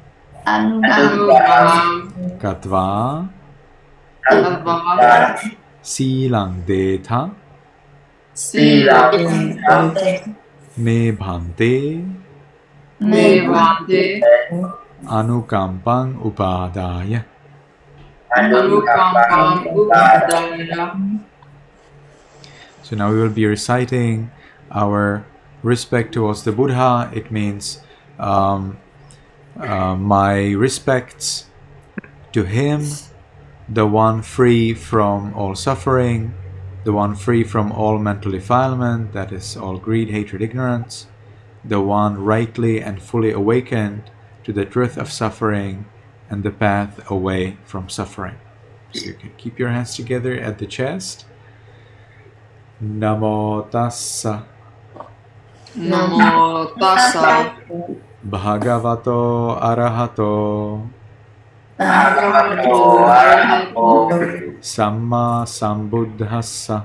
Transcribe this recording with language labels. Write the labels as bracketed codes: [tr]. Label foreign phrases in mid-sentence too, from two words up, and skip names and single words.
[pi] Katva. Silang detha. Me bhante. Anukampang upadaya. [en] So now we will be reciting our respect towards the Buddha. It means my respects To him, the one free from all suffering, the one free from all mental defilement, that is, all greed, hatred, ignorance, the one rightly and fully awakened to the truth of suffering and the path away from suffering. So you can keep your hands together at the chest. [pi] Namo tassa Namo tassa bhagavato arahato bhagavato arahato samma sambuddhassa.